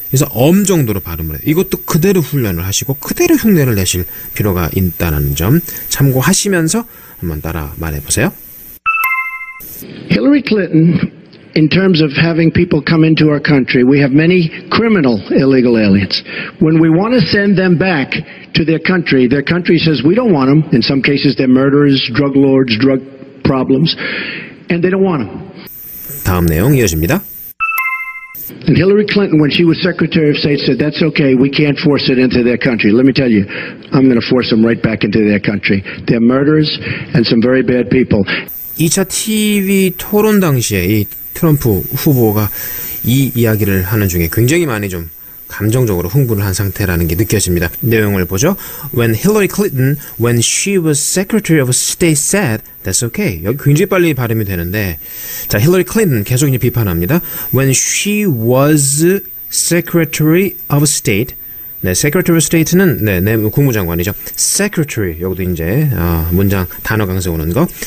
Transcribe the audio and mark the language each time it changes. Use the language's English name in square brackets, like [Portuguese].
[Korean] 그래서 정도로 발음을 해요. 이것도 그대로 훈련을 하시고 그대로 흉내를 내실 필요가 있다는 점 참고하시면서 한번 따라 말해보세요. [English] Hillary Clinton, in terms of having people come into our country, we have many criminal illegal aliens. When we want to send them back to their country says we don't want them. In some cases, they're murderers, drug lords, drug problems, and they don't want them. [Korean] 다음 내용 이어집니다. [English] And Hillary Clinton, when she was Secretary of State, said, that's okay, we can't force it into their country. Let me tell you, I'm going to force them right back into their country. They're murderers and some very bad people. [Korean] 2차 TV 토론 당시에 이 트럼프 후보가 이 이야기를 하는 중에 굉장히 많이 좀 감정적으로 흥분을 한 상태라는 게 느껴집니다. 내용을 보죠. [English] When Hillary Clinton, when she was Secretary of State said, that's okay. [Korean] 여기 굉장히 빨리 발음이 되는데, 자, Hillary Clinton 계속 이제 비판합니다. [English] When she was Secretary of State, 네, Secretary of State는 [Korean] 네, 국무장관이죠. Secretary 여기도 이제 문장 단어 강세 오는 거.